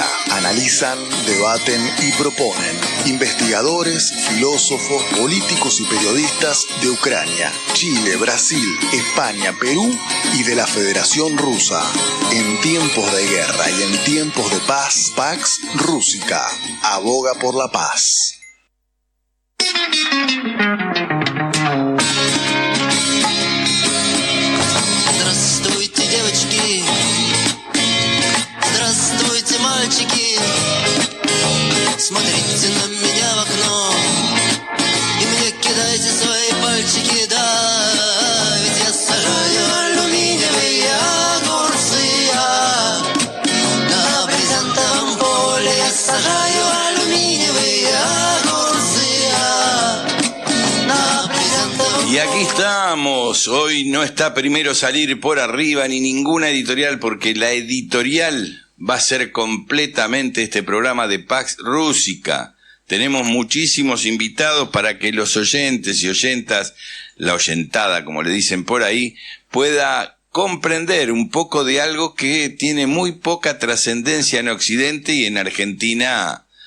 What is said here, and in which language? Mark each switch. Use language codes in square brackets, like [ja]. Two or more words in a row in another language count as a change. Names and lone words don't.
[es] Analizan, debaten y proponen investigadores, filósofos, políticos y periodistas de Ucrania, Chile, Brasil, España, Perú y de la Federación Rusa. En tiempos de guerra y en tiempos de paz, Pax Rústica aboga por la paz. [ru] Здравствуйте, девочки, здравствуйте, мальчики. Смотрите на меня в окно и мне кидайте свои пальчики, да, ведь я сажаю алюминиевые огурцы, я на брезентовом поле я сажаю алюминиевые огурцы, я на брезентовом. [es] Y aquí estamos. Hoy no está Primero Salir por Arriba ni ninguna editorial, porque la editorial va a ser completamente este programa de Pax Rústica. Tenemos muchísimos invitados para que los oyentes y oyentas, la oyentada como le dicen por ahí, pueda comprender un poco de algo que tiene muy poca trascendencia en Occidente y en Argentina